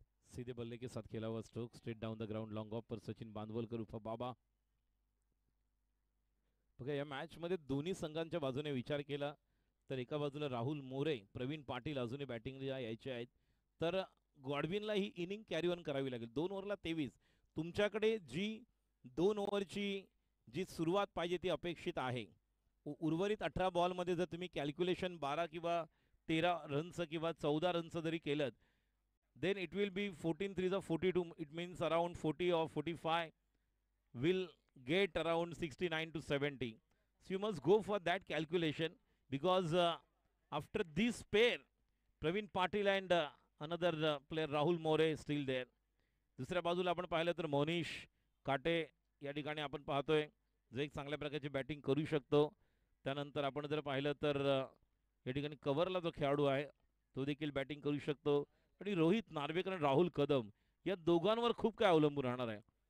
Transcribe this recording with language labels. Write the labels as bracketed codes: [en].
[hi] सीधे बल्ले के साथ खेला हुआ stroke [en] straight down the ground long off [hi] पर सचिन बांदवलकर उर्फ बाबा. [mr] बघा या मॅच मध्ये दोन्ही संघांच्या बाजूने विचार केला तर एका बाजूला राहुल मोरे, प्रवीण पाटील अजूनही बॅटिंगला यायचे आहेत, तर गॉडविनला ही इनिंग कॅरी ऑन करावी लागेल. 2 ओव्हरला 23. तुमच्याकडे जी 2 ओव्हरची जी सुरुवात पाहिजे ती अपेक्षित आहे. उर्वरित 18 बॉलमध्ये जर तुम्ही कॅल्क्युलेशन 12 किंवा 13 रनचं किंवा 14 रनचं जरी केलं, [en] then it will be 14 threes of 42. It means around 40 or 45 will get around 69 to 70. So you must go for that calculation because after this pair, Praveen Patil and another player Rahul More still there. [mr] दुसऱ्या बाजूला आपण पाहिलं तर मोनिश काटे या ठिकाणी आपण पाहतोय जो एक चांगल्या प्रकारची बॅटिंग करू शकतो. त्यानंतर आपण जर पाहिलं तर या ठिकाणी कव्हरला जो खेळाडू आहे तो देखील बॅटिंग करू शकतो. आणि रोहित नार्वेकर आणि राहुल कदम या दोघांवर खूप काय अवलंबून राहणार आहे.